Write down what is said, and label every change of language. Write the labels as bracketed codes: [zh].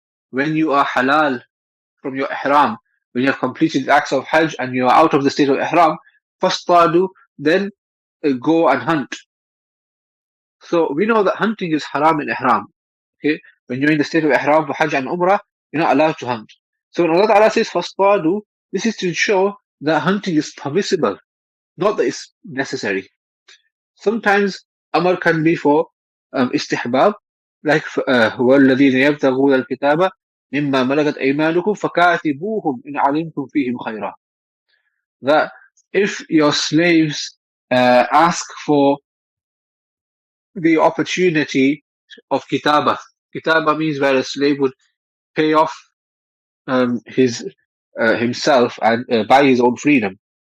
[en] When you are halal from your ihram, when you have completed the acts of Hajj and you are out of the state of ihram, [ar] فَاصْطَادُوا, [en] then go and hunt. So we know that hunting is haram in ihram. Okay, when you're in the state of ihram for Hajj and Umrah, you're not allowed to hunt. So when Allah Ta'ala says [ar] فَاصْطَادُوا, [en] this is to show that hunting is permissible, not that it's necessary. Sometimes amr can be for istihbab, like [ar] وَالَّذِينَ يَبْتَغُونَ الْكِتَابَ مِمَّا مَلَكَتْ أَيْمَانُكُمْ فَكَاتِبُوهُمْ إِنْ عَلِمْتُمْ فِيهِمْ خَيْرًا. [en] That if your slaves ask for the opportunity of kitaba means where a slave would pay off himself and buy his own freedom.